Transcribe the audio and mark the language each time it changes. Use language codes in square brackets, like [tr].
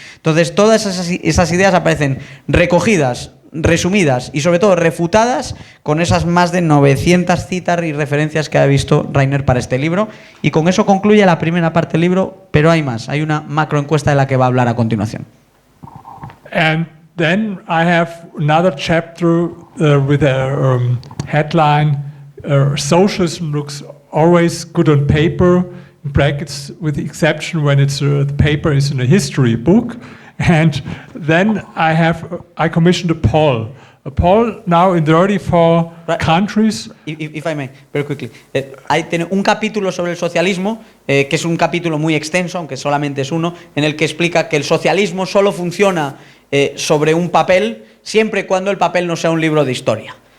[es] Entonces, todas esas ideas aparecen recogidas, resumidas y sobre todo refutadas con esas más de 900 citas y referencias que ha visto Rainer para este libro. Y con eso concluye la primera parte del libro, pero hay más. Hay una macroencuesta de la que va a hablar a continuación. [en] And then I have another chapter with a headline, Socialism looks always good on paper, in brackets, with the exception when the paper is in a history book. And then I commissioned a poll now in 34 countries. If I may, very quickly. [es] Hay un capítulo sobre el socialismo, que es un capítulo muy extenso, aunque solamente es uno, en el que explica que el socialismo solo funciona sobre un papel, siempre y cuando el papel no sea un libro de historia.